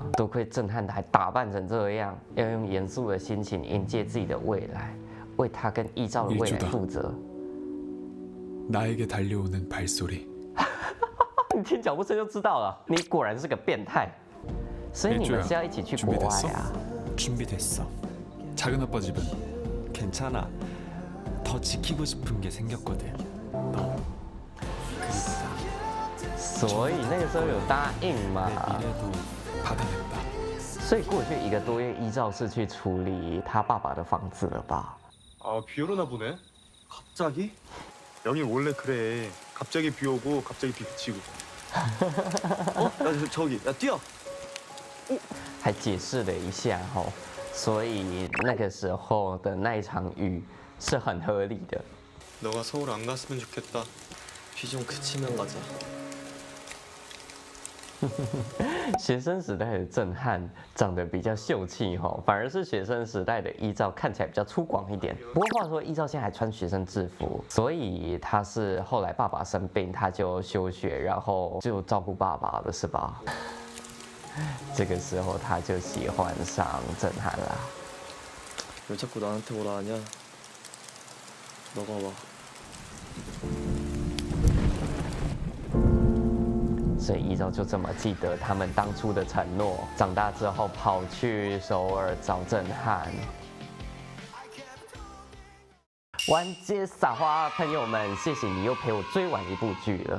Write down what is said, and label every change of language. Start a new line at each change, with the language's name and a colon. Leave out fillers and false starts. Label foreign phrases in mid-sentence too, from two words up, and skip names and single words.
Chinese: 多亏震撼的还打扮成这样，要用严肃的心情迎接自己的未来，为他跟依照的未来负责。
Korean: 나에게 달려오는 발소리.
Chinese: 你听脚步声就知道了，你果然是个变态。所以你们是要一起去国外啊？
Korean: 준비됐어. 작은 아빠 집은 괜찮아. 더 지키고 싶은 게 생겼거든. 너. 그니까.
Chinese: 所以那个时候有答应嘛？
Korean: 미래도 받아낸다.
Chinese: 所以过去1个多月，依照是去处理他爸爸的房子了吧？
Korean: 아, 비 오려나 보네. 갑자기? 여기 원래 그래. 갑자기 비 오고 갑자기 비 그치고. 저기, 야 뛰어.
Chinese: 还解释了一下吼，所以那个时候的那一场雨是很合理的。
Korean: 너가 서울 안 갔으면 좋겠다. 비 좀 그치면 가자.
Chinese: 学生时代的震撼长得比较秀气吼，反而是学生时代的依照看起来比较粗犷一点。不过话说，依照现在还穿学生制服，所以他是后来爸爸生病，他就休学，然后就照顾爸爸了，是吧？这个时候他就喜欢上震撼啦。
Korean: 왜 자꾸 나한테 오라 하냐? 너가 와.
Chinese: 所以依照就这么记得他们当初的承诺，长大之后跑去首尔找震撼。完结撒花，朋友们，谢谢你又陪我追完一部剧了。